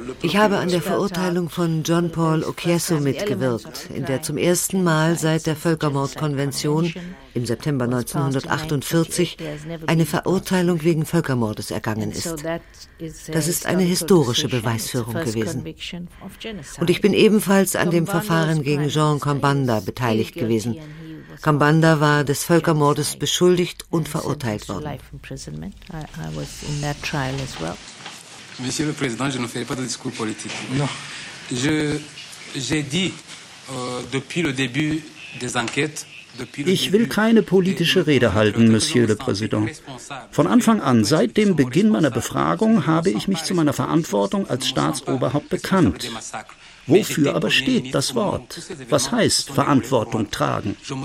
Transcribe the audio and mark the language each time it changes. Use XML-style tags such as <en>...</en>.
<de>Ich habe an der Verurteilung von John Paul Occhiesso mitgewirkt, in der zum ersten Mal seit der Völkermordkonvention im September 1948 eine Verurteilung wegen Völkermordes ergangen ist. Das ist eine historische Beweisführung gewesen. Und ich bin ebenfalls an dem Verfahren gegen Jean Kambanda beteiligt gewesen. Kambanda war des Völkermordes beschuldigt und verurteilt worden.</de> <fr>Monsieur le Président, je ne ferai pas de discours politique. Non. J'ai dit depuis le début des enquêtes.</fr> <de>Ich will keine politische Rede halten, Monsieur le Président. Von Anfang an, seit dem Beginn meiner Befragung, habe ich mich zu meiner Verantwortung als Staatsoberhaupt bekannt. Wofür aber steht das Wort? Was heißt Verantwortung tragen?</de>